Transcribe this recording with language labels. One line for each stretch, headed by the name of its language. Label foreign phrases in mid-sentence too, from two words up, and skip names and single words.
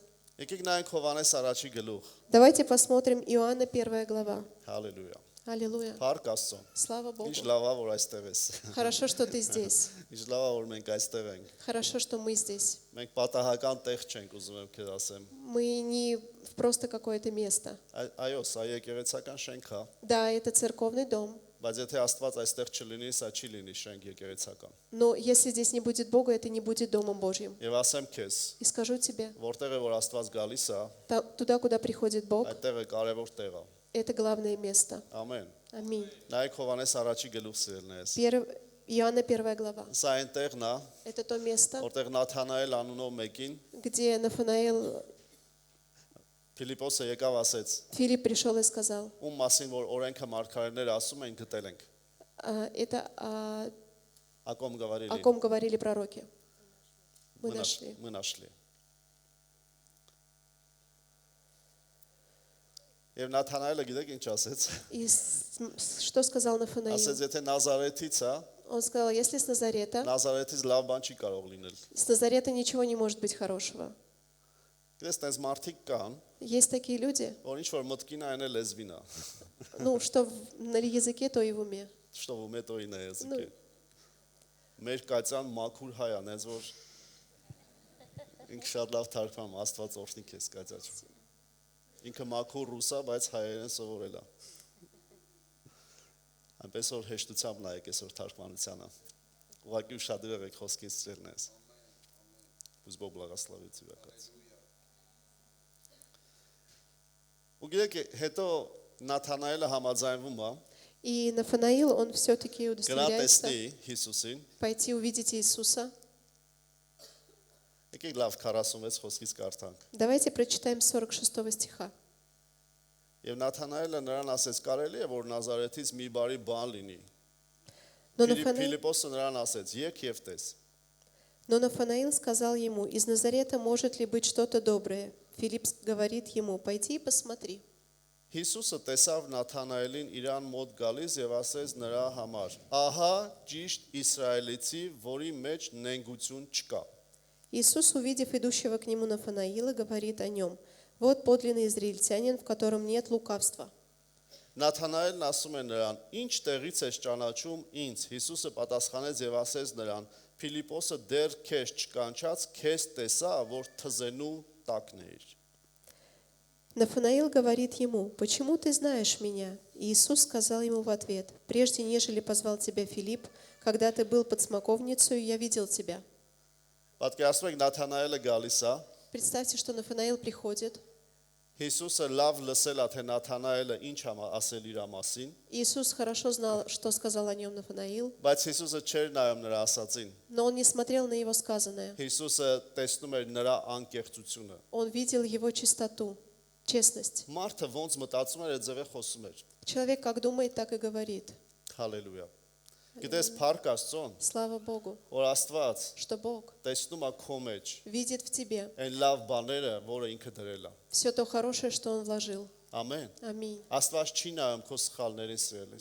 Armenian: Եկեք նայենք Հովհաննես առաջի գլուխ։
Russian: Давайте посмотрим Иоанна 1 глава.
Armenian: Հալելույա։
Russian: Аллилуйя.
Armenian: Փառք Աստծո։
Russian: Слава Богу.
Armenian: Ինչ լավ է, որ այստեղ ես։
Russian: Хорошо, что ты здесь.
Armenian: Ինչ լավ է, որ մենք այստեղ ենք։
Russian: Хорошо, что мы здесь.
Armenian: Մենք պատահական տեղ չենք, ուզում եմ քեզ ասեմ։
Russian: Мы не в просто какое-то место.
Armenian: Այո, սա եկեղեցական շենք է,
Russian: Да, это церковный дом.
Armenian: բայց եթե Աստված այստեղ չլինի, սա չի լինի շենք եկեղեցական։
Russian: Но если здесь не будет Бога, это не будет Домом Божьим.
Armenian: Եվ ասեմ քեզ,
Russian: И скажу тебе,
Armenian: որտեղ է որ Աստված գալիս է,
Russian: туда, куда приходит Бог,
Armenian: այդտեղ է կարևոր տեղ է։
Russian: это главное место.
Armenian: Ամեն։
Russian: Аминь.
Armenian: Նայեք Հովհաննես առաջի գլուխ սիրելնես։
Russian: Иоанна 1 глава.
Armenian: Սա այնտեղն է,
Russian: Это то место,
Armenian: որտեղ Նաթանայել անունով մեկին
Russian: где Нафанаил,
Armenian: Ֆիլիպոսը եկավ ասեց,
Russian: Филипп пришел и сказал,
Armenian: ում մասին որ օրենքը մարգարեները ասում են գտել ենք։
Russian: это Ակոմ о գավարելի։ ком говорили пророки. Мы нашли. Мы нашли։
Armenian: Եվ Նաթանայելը գիտեք ինչ ասեց։
Russian: И что сказал Нафанаил?
Armenian: Ասեց, եթե Նազարեթից է,
Russian: Он сказал, если с Назарета,
Armenian: Նազարեթից լավ բան չի կարող լինել։
Russian: с Назарета ничего не может быть хорошего.
Armenian: Գիտես, տես մարդիկ կան,
Russian: Есть такие люди,
Armenian: որ ինչ որ մտքին այն է լեզվին է։
Russian: ну, что на языке, то и в уме. Что в уме, то и на языке։
Armenian: Մեր կայցան մաքուր հայ է, այնց որ ինքը շատ լավ թարգմանում, Աստված օրհնի քեզ կայցած։ Ինքը մաքուր ռուս է, բայց հայերեն սովորել է։ Այնպես որ հեշտությամբ նայեք այսօր թարգմանությանը։ Ուղղակի ուշադրեք եք խոսքից ծերնես։ Պուզ Բոբ լաղասլավի ծիրակաց։ Ու գիտեք, հետո Նաթանայելը համաձայնվում է
Russian: И Нафанаил, он все-таки
Armenian: գնա
Russian: удостоверяется
Armenian: տեսնի Հիսուսին,
Russian: пойти увидеть Иисуса.
Armenian: Եկեք լավ 46 խոսքից կարդանք։
Russian: Давайте прочитаем 46 стиха.
Armenian: Եվ Նաթանայելը նրան ասեց. կարելի է որ Նազարեթից մի բարի բան լինի։
Russian: Но Нафанаил,
Armenian: Ֆիլիպոսը նրան ասեց. եկ եւ տես։
Russian: но Нафанаил сказал ему: из Назарета может ли быть что-то доброе? Филипп говорит ему: пойди и посмотри.
Armenian: Հիսուսը տեսավ Նաթանայելին իրան մոտ գալիս եւ ասեց նրա համար. ահա ճիշտ իսրայելացի, որի մեջ նենգություն չկա։
Russian: Иисус, увидев идущего к нему Нафанаила, говорит о нем: вот подлинный израильтянин, в котором нет лукавства.
Armenian: Նաթանայելն ասում է նրան. ինչ տեղից ես ճանաչում ինձ։ Հիսուսը պատասխանեց եւ ասեց նրան. Ֆիլիպոսը դեռ քեզ չկանչած, քեզ տեսա, որ թզենու տակն էիր։
Russian: Нафанаил говорит ему: почему ты знаешь меня? И Иисус сказал ему в ответ: прежде нежели позвал тебя Филипп, когда ты был под смоковницей, я видел тебя.
Armenian: Պատկերացնում եք Նաթանայելը գալիս է,
Russian: Представьте, что Нафанаил приходит.
Armenian: Հիսուսը լավ լսել է թե Նաթանայելը ինչ է ասել իր մասին,
Russian: Иисус хорошо знал, что сказал о нем Нафанаил,
Armenian: բայց Հիսուսը չէր նայում նրա ասածին։
Russian: но он не смотрел на его сказанное.
Armenian: Հիսուսը տեսնում էր նրա անկեղծությունը։
Russian: Он видел его чистоту, честность.
Armenian: Մարդը ոնց մտածում էր, այդ ձևը խոսում էր։
Russian: Человек как думает, так и говорит.
Armenian: Հալելույա։ Գիտես, Փառք Աստծուն,
Russian: Слава Богу,
Armenian: որ Աստված
Russian: что Бог
Armenian: տեսնում է քո մեջ
Russian: видит в тебе
Armenian: այն լավ բաները, որը ինքը դրել է։
Russian: все то хорошее, что Он вложил.
Armenian: Ամեն։
Russian: Аминь.
Armenian: Աստված չի նայում քո սխալներին սիրելիս։